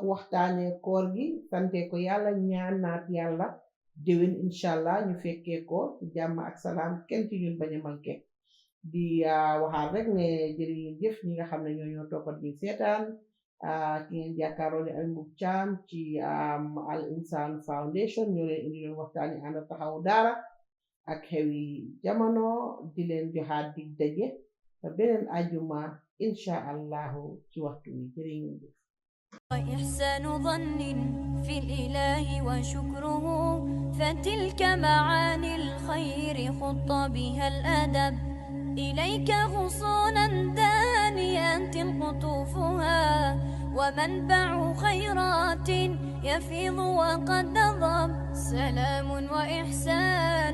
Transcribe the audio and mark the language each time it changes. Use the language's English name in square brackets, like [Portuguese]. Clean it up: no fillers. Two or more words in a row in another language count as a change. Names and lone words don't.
[Wolof] waxtaane koor gi sante ko yàlla ñaanaat yàlla déwén inshallah ñu fekkee ko ci jàmm ak salaam kenn ci ñun bañ a manqué di waxaat rek ne jërë ngeen jëf ñi nga xam ne ñoo toppat di seetaan ki ngeen jàkkaaroo ne ay Mbub Caam ci Al Insan Foundation ñoo leen indi leen waxtaani ànd taxawu daara ak xewi jamono di leen joxaat dig daje ba beneen ajuma [Arabic] إن شاء الله [Wolof] ci waxtu wi jërë ngeen jëf [Arabic] وإحسان ظن في الإله وشكره فتلك معاني الخير خط بها الأدب إليك غصونا دانيات قطوفها ومنبع خيرات يفيض وقد نضب سلام وإحسان